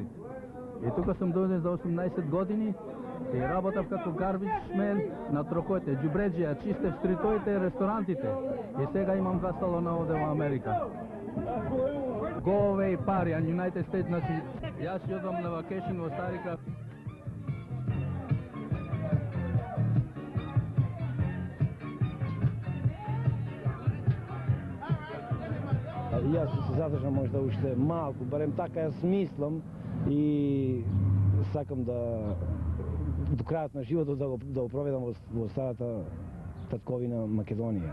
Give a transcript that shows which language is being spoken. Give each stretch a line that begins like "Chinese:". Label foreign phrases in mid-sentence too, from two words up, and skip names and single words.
Macedonian: И тука сум дојден за 18 години и работав како гарбичмен на трокоите, џубреџија, чистев стритоите, ресторантите. И сега имам 2 салона овде во Америка.
English: Go away party in United States,
Macedonian: значи, јас си одам на вакешн во Старикај. Јас се задржам можда уште малку, барем така јас мислам и сакам да до крајот на животот да го проведам во старата татковина Македонија.